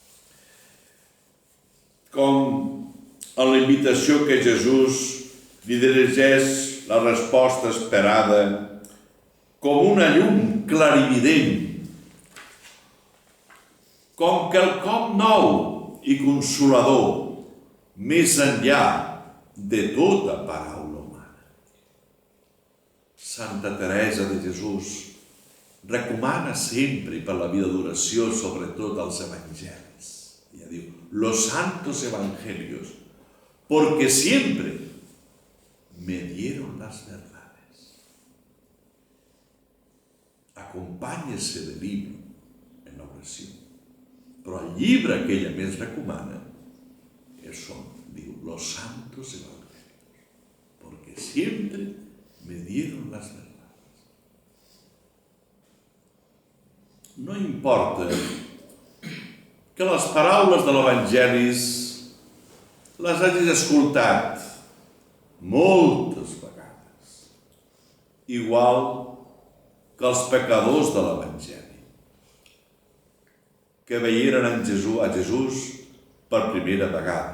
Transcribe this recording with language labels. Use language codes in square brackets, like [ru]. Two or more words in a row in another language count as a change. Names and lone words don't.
[ca] Com en la invitació que Jesús li dirigeix la resposta esperada com una llum clarivident, com quelcom nou i consolador, més enllà de tota paraula humana. Santa Teresa de Jesús recomana sempre per la vida d'oració, sobretot els evangelis. Ella diu, [es] los santos evangelios, porque siempre me dieron las verdades. Acompáñese del libro en la oració. [ca] Però el llibre que ella més recomana són, diu, [es] los santos evangelios, porque siempre me dieron las verdades. [ca] No importa que les paraules de l'Evangelis les hagis escoltat moltes vegades, igual que els pecadors de l'Evangeli, que veieren a Jesús per primera vegada.